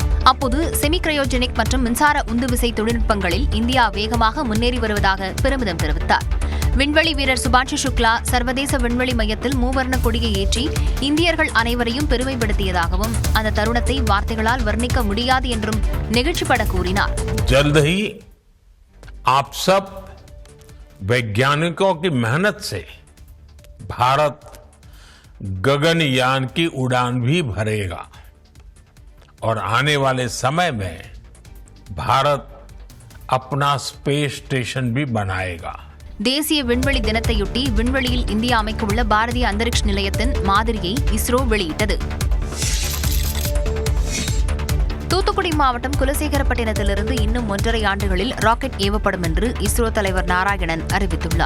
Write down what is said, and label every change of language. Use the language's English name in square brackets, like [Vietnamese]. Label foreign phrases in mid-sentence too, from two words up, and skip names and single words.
[Tamil] அப்போது [English] semi cryogenic [Tamil] மற்றும் மின்சார உந்துவிசை தொழில்நுட்பங்களில் இந்தியா வேகமாக முன்னேறி வருவதாக பெருமிதம் தெரிவித்தார். விண்வெளி வீரர் சுபான்ஷு சுக்லா சர்வதேச விண்வெளி மையத்தில் மூவர்ண கொடியை ஏற்றி இந்தியர்கள் அனைவரையும் பெருமைப்படுத்தியதாகவும் அந்த தருணத்தை வார்த்தைகளால் வர்ணிக்க முடியாது என்றும் நெகிழ்ச்சிப்பட கூறினார். [Hindi] आप सब वैज्ञानिकों की मेहनत से भारत गगनयान की उड़ान भी भरेगा और आने वाले समय में भारत अपना [English] space station [Hindi] भी बनाएगा. [Tamil] தேசிய விண்வெளி தினத்தையொட்டி விண்வெளியில் இந்தியா அமைக்கவுள்ள பாரதிய அந்தரிக்ஷ நிலையத்தின் மாதிரியை இஸ்ரோ வெளியிட்டது. தூத்துக்குடி மாவட்டம் குலசேகரப்பட்டினத்திலிருந்து இன்னும் 1.5 ஆண்டுகளில் ராக்கெட் ஏவப்படும் என்று இஸ்ரோ தலைவர் நாராயணன் அறிவித்துள்ளார்.